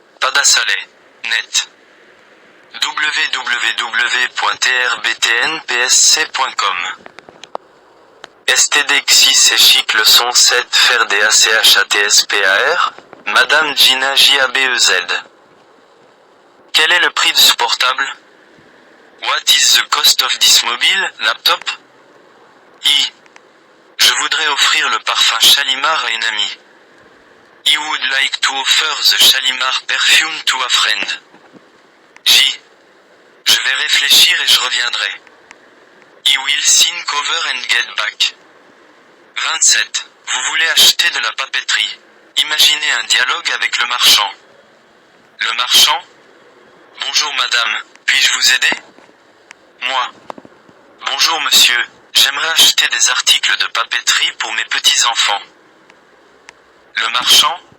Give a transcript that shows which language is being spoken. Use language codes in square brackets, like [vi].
[fr] www.padasaleh.net www.trbtnpsc.com STD6 c'est chic le son 7 faire des ACHATSPAR Madame Gina JABEZ Quel est le prix de ce portable? [en] What is the cost of this mobile laptop? I. [fr] Je voudrais offrir le parfum Shalimar à une amie. [en] I would like to offer the Shalimar perfume to a friend. J. [fr] Je vais réfléchir et je reviendrai. [en] I will think over and get back. 27. [fr] Vous voulez acheter de la papeterie. Imaginez un dialogue avec le marchand. Le marchand. Bonjour madame, puis-je vous aider? Moi. Bonjour monsieur, j'aimerais acheter des articles de papeterie pour mes petits-enfants. Le marchand.